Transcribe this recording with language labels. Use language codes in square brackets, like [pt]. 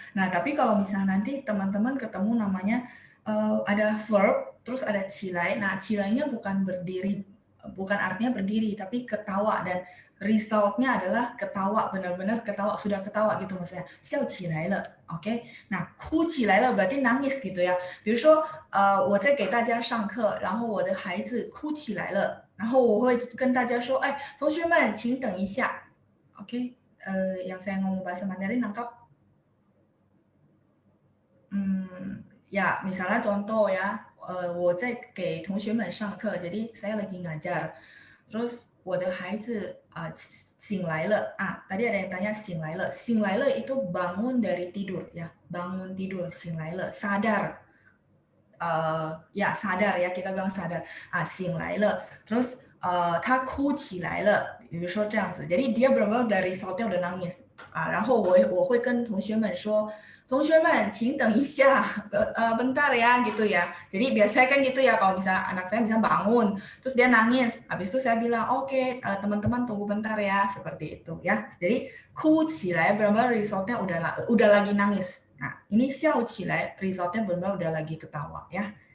[id] Nah tapi kalau misalnya nanti teman-teman ketemu namanya ada verb terus ada cilai, nah cilainya bukan berdiri, bukan artinya berdiri tapi ketawa, dan resultnya adalah ketawa, benar-benar ketawa, sudah ketawa gitu maksudnya, 笑起来了 oke. Nah 哭起来了 berarti nangis gitu ya. [zh] 比如说我在给大家上课，然后我的孩子哭起来了，然后我会跟大家说，同学们请等一下 oke. [id] Yang saya ngomong bahasa Mandarin nangkap? Ya misalnya contoh ya, [zh] 我在给同学们上课, [id] jadi saya lagi ngajar. Terus [zh] 我的孩子醒来了 [id] tadi ada yang tanya 醒来了, 醒来了 itu bangun dari tidur ya, bangun tidur, 醒来了 sadar, ya sadar ya, kita bilang sadar 醒来了, terus [zh] 他哭起来了, 比如说这样子, [id] jadi dia benar-benar dari result-nya udah nangis. [zh] 然后我会跟同学们说, 同学们请等一下, [id] bentar ya gitu ya. Jadi biasanya kan gitu ya, kalau misalnya anak saya misalnya bangun terus dia nangis, habis itu saya bilang oke, teman-teman tunggu bentar ya, seperti itu ya. Jadi 哭起来 benar-benar resultnya udah lagi nangis. Nah ini 笑起来 resultnya benar-benar udah lagi ketawa ya.